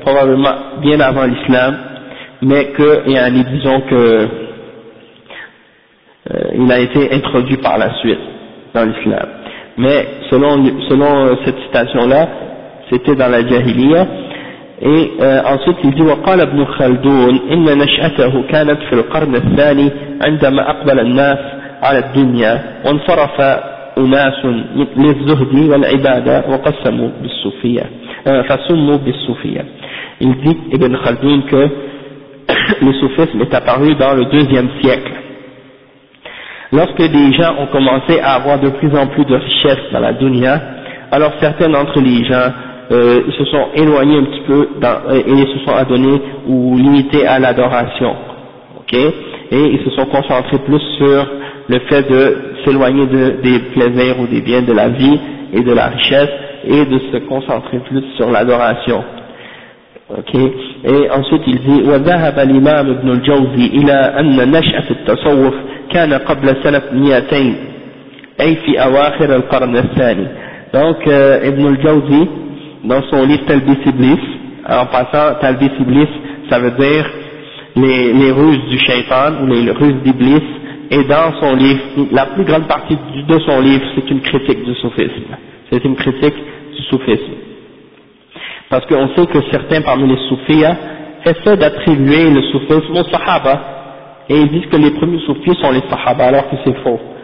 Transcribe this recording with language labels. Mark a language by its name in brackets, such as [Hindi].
[French] probablement bien avant l'islam, mais que, yani, disons que, il a été introduit par la suite dans l'islam. Mais selon cette citation-là, c'était dans la Jahiliyyah. Et ensuite il dit [Arabic] وقال ابن خلدون إن نشأته كانت في القرن الثاني عندما أقبل الناس على الدنيا وانصرف أناس للزهد والعبادة وقسموا بالصوفية فسموا بالصوفية. [French] Il dit Ibn Khaldun que le soufisme est apparu dans le deuxième siècle, lorsque des gens ont commencé à avoir de plus en plus de richesses dans la dunya. Alors certains d'entre les gens ils se sont éloignés un petit peu et se sont adonnés ou limités à l'adoration, ok, et ils se sont concentrés plus sur le fait de s'éloigner des plaisirs ou des biens de la vie et de la richesse et de se concentrer plus sur l'adoration, ok. Et ensuite il dit [Arabic] وذهب الإمام ابن الجوزي إلى أن نشأة التصوف كان قبل سنة 200 أي في أواخر القرن الثاني. [French] Donc ابن الجوزي dans son livre Talbis Iblis, en passant, Talbis Iblis, ça veut dire les ruses du shaitan, ou les ruses d'Iblis, et dans son livre, la plus grande partie de son livre, c'est une critique du soufisme. C'est une critique du soufisme. Parce qu'on sait que certains parmi les soufis essaient d'attribuer le soufisme aux sahaba, et ils disent que les premiers soufis sont les sahaba, alors que c'est faux.